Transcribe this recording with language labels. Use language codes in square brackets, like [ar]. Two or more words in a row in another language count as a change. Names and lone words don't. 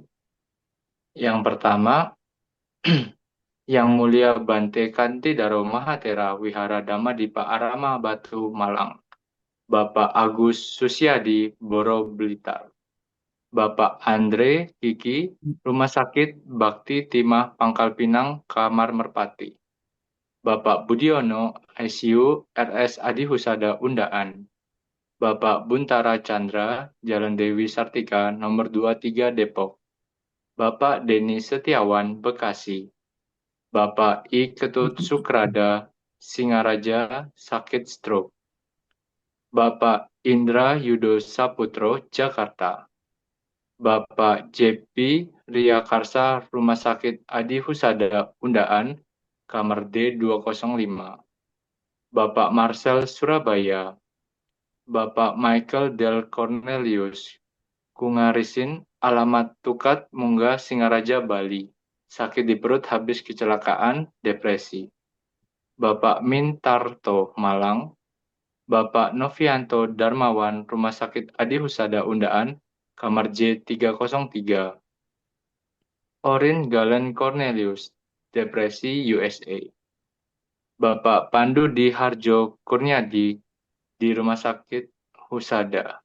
[id] Yang pertama, Yang Mulia Bante Kanti Daro Mahatera Wihara Dhamma Dipa Arama Batu Malang, Bapak Agus Susiadi Boro Blitar. Bapak Andre Kiki, Rumah Sakit Bakti Timah Pangkal Pinang, Kamar Merpati. Bapak Budiono, ICU RS Adi Husada Undaan. Bapak Buntara Chandra, Jalan Dewi Sartika, nomor 23 Depok. Bapak Denny Setiawan, Bekasi. Bapak I. Ketut Sukrada, Singaraja, sakit stroke. Bapak Indra Yudo Saputro, Jakarta. Bapak JP Riyakarsa Rumah Sakit Adi Husada Undaan, Kamar D205. Bapak Marcel Surabaya. Bapak Michael Del Cornelius Kungarisin, alamat Tukat Munggah Singaraja Bali. Sakit di perut habis kecelakaan, depresi. Bapak Mintarto Malang. Bapak Novianto Darmawan Rumah Sakit Adi Husada Undaan, Kamar J303. Orin Galen Cornelius, Depresi USA. Bapak Pandu Di Harjo Kurniadi di Rumah Sakit Husada.